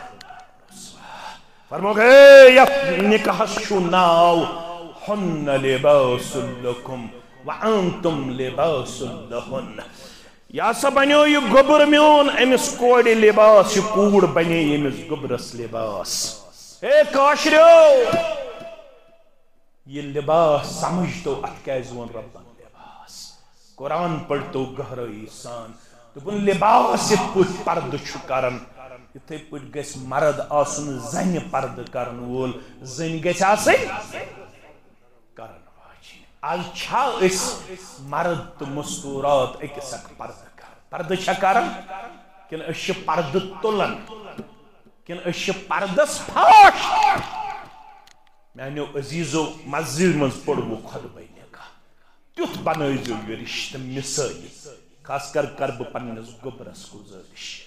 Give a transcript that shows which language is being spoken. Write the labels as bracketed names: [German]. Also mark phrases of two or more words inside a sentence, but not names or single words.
[Kashmiri] فرموکھ ہے یتھ نکاحس چھُ ناو [Arabic] ہُنَّ لِباسٌ لَکُم وَأَنتُم لِباسٌ لَہُنَّ [Kashmiri] یا سا بنیو یہ گوبر میون امس کوڑ لباس یہ کوڑ بنے امس گوبرس لباس اے کاشریو یہ لباس سمجھ تو ات کیاز ون ربن لباس قرآن پڑھ تو گہرائی سان دوپن لباس یت پٲٹھۍ پردٕ چھُ کران یتھے پٲٹھۍ گژھِ مرد آسُن زنہِ پردٕ کرن وول زٔنۍ گژھِ آسٕنۍ کرن آج چھا اس مرد تو مستورات أکِس اکھ پردٕ کران پردٕ چھا کران کِنہٕ أسۍ چھِ پردٕ تُلان کِنہٕ أسۍ چھِ پردس پھاش میانیو عزیزو مسجد منٛز پوٚرمُو خۄطبَے نِکاح تیُتھ بنٲیزیو یہِ رشتہٕ مثٲلی خاص کر بہٕ پننِس گوبرس گُزٲرِش